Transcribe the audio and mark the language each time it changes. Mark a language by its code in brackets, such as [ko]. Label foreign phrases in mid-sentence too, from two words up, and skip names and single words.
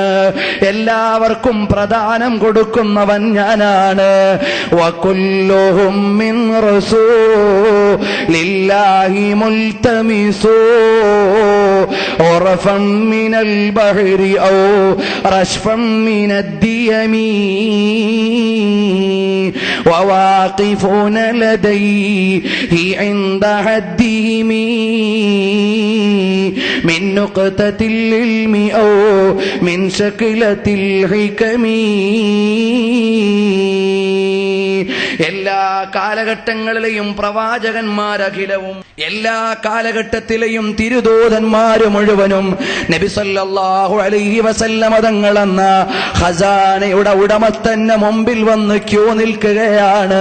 [ml] എല്ലാവർക്കും പ്രദാനം കൊടുക്കുന്നവൻ ഞാനാണ്. [ar] وكلهم من رسول الله ملتمس غرفا من البحر أو رشفا من الديم وواقفون لديه عند حدهم من نقطة العلم أو من شكلة الحكم. [ml] എല്ലാ കാലഘട്ടങ്ങളിലെയും പ്രവാചകന്മാരഖിലവും എല്ലാ കാലഘട്ടത്തിലെയും തിരുദൂതന്മാര് മുഴുവനും നബി [ar] صلى الله عليه وسلم [ml] തങ്ങളെന്ന ഖസാനയുടെ ഉടമസ്ഥന്റെ മുമ്പിൽ വന്ന് ക്യൂ നിൽക്കുകയാണ്.